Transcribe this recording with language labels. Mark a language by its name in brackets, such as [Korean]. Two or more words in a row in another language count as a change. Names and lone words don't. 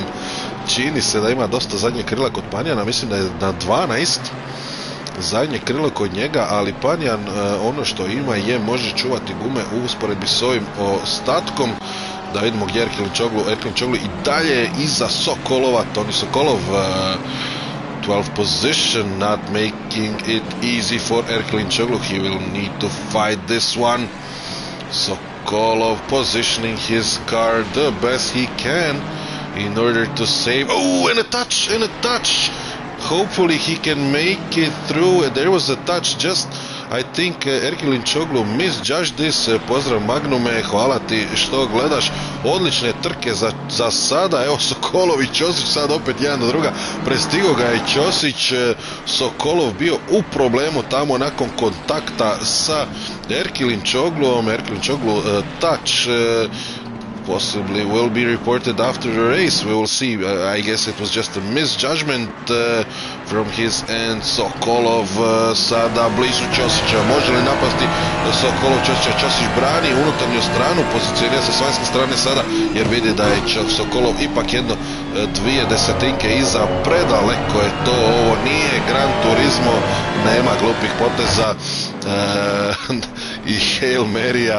[Croatian] Čini se da ima dosta zadnje krila kod Panijana, mislim da je na 12 zadnje krilo kod njega, ali Panijan ono što ima je može čuvati gume u usporedbi s ovim ostatkom. Da vidimo gdje je Erkin Čoglu i dalje iza Sokolova. [English] Toni Sokolov 12th position, not making it easy for Erkin Čoglu. He will need to fight this one. Sokolov positioning his car the best he can in order to save. Oh, and a touch. Hopefully he can make it through. There was a touch, just I think Erkin Čoglu misjudged this. [Croatian] Pozdrav Magnume, hvala ti što gledaš. Odlične trke za sada. Evo Sokolov i Ćosić sad opet jedan do druga. Prestigo ga je Ćosić. Sokolov bio u problemu tamo nakon kontakta sa Erkin Čogluom. [English] Erkin Čoglu touch possibly will be reported after the race. We will see. I guess it was just a misjudgment from his end. [Croatian] Sokolov sada blizu Ćosića. Može li napasti Sokolov Ćosića? Ćosić brani unutarnju stranu, pozicionira se s vanjske strane sada jer vidi da je Sokolov ipak jedno 0,2 iza. Predaleko je to. Ovo nije Gran Turismo. Nema glupih poteza i Hail Marija.